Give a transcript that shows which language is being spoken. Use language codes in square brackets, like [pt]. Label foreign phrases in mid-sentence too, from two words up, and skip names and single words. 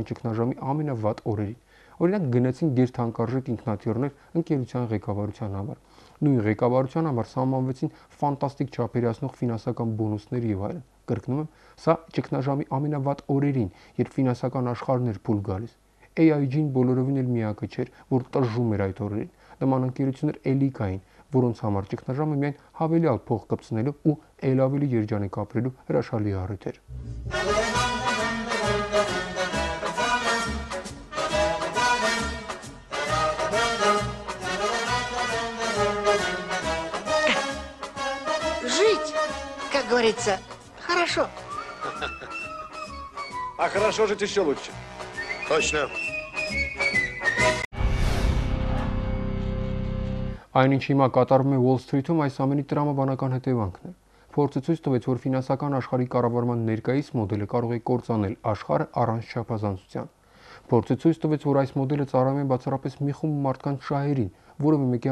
[hy] ճգնաժամի ամենավատ օրերին։ Օրինակ գնացին գերթանկարժեք ինքնաթիռներ ընկերության ղեկավարության համար։ Նույն ղեկավարության համար սահմանվեցին ֆանտաստիկ չափերիացնող ֆինանսական բոնուսներ եւ այլն։ Կրկնում եմ, սա ճգնաժամի ամենավատ օրերին, երբ ֆինանսական աշխարհն էր փուլ գալիս։ AIG-ն բոլորովին էլ միակը չէր, որ տժժում էր այդ օրերին։ Նման ընկերություններ էլի կային, որոնց համար ճգնաժամը միայն հավելյալ փող կպցնելու ու ել ավելի երջանիկ ապրելու հրաշալի առիթ էր։ [ru] Жить, как говорится, хорошо. А хорошо жить еще лучше. Точно. [hy] Այնինչ հիմա կատարվում է Wall Street-ում, այս ամենի տրամաբանական հետևանքն է։ Փորձը ցույց տվեց, որ ֆինանսական աշխարհի կառավարման ներկայիս մոդելը կարող է կործանել աշխարհը առանց չափազանցության։ Փորձը ցույց տվեց, որ այս մոդելը ծառայում է բացառապես մի խումբ մարդկանց շահերին, որևէ մեկի